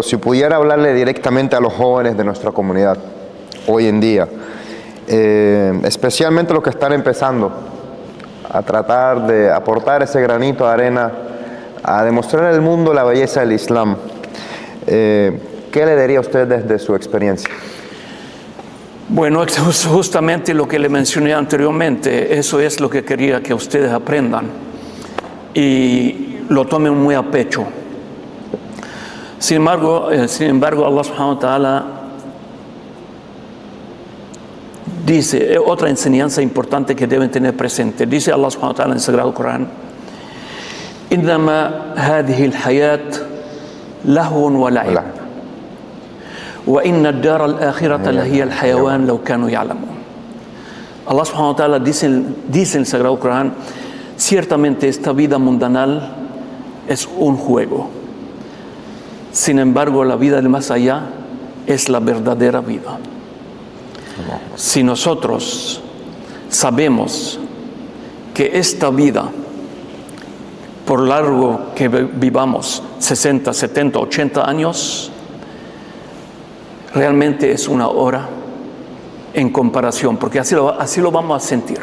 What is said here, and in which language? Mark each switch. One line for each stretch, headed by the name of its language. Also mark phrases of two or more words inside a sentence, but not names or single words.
Spanish: Si pudiera hablarle directamente a los jóvenes de nuestra comunidad hoy en día, especialmente los que están empezando a tratar de aportar ese granito de arena, a demostrar al mundo la belleza del Islam, ¿qué le diría a usted desde su experiencia? Bueno, es justamente lo que le mencioné anteriormente. Eso es lo que quería que ustedes aprendan y lo tomen muy a pecho. Sin embargo,
Arabic: الله سبحانه وتعالى
Spanish: dice, otra enseñanza importante que deben tener presente, dice
Arabic: الله سبحانه وتعالى
Spanish: en el Sagrado Corán:
Arabic: إنما هذه الحياة لهو ولعب وإن الدار الآخرة لهي الحيوان لو كانوا يعلمون. الله سبحانه وتعالى
Spanish: dice en el Sagrado Corán: ciertamente esta vida mundanal es un juego. Sin embargo, la vida del más allá es la verdadera vida. Si nosotros sabemos que esta vida, por largo que vivamos, 60, 70, 80 años, realmente es una hora en comparación, porque así lo vamos a sentir.